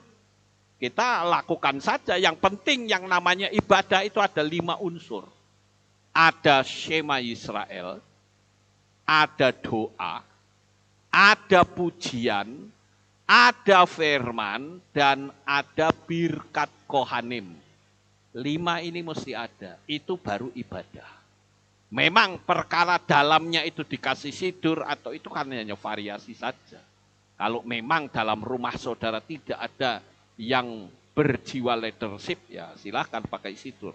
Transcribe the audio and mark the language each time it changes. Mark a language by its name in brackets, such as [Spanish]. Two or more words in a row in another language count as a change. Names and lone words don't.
[Indonesian] Kita lakukan saja, yang penting yang namanya ibadah itu ada 5 unsur. Ada Shema Yisrael, ada doa, ada pujian, ada firman, dan ada birkat kohanim. 5 ini mesti ada, itu baru ibadah. Memang perkara dalamnya itu dikasih sidur atau itu kan hanya variasi saja. Kalau memang dalam rumah saudara tidak ada yang berjiwa leadership, ya silahkan pakai sidur.